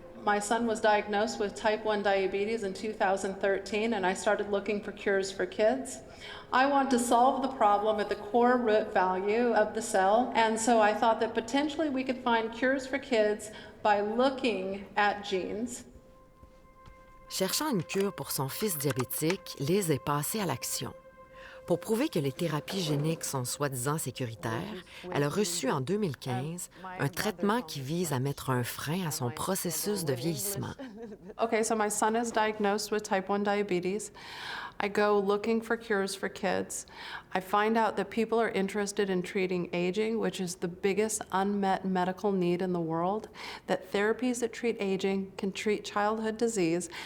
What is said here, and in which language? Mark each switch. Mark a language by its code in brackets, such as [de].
[en] My son was diagnosed with type 1 diabetes in 2013, and I started looking for cures for kids. I want to solve the problem at the core root value of the cell, and so I thought that potentially we could find cures for kids by looking at genes. [fr] Cherchant une cure pour son fils diabétique, Liz est passée à l'action. Pour prouver que les thérapies géniques sont soi-disant sécuritaires, elle a reçu en 2015 un traitement qui vise à mettre un frein à son processus de vieillissement. [en] Okay, so my son is diagnosed with type 1 diabetes. I go looking for cures for kids. I find out that people are interested in treating aging, which is the biggest unmet medical need in the world, that therapies that treat aging can treat childhood disease.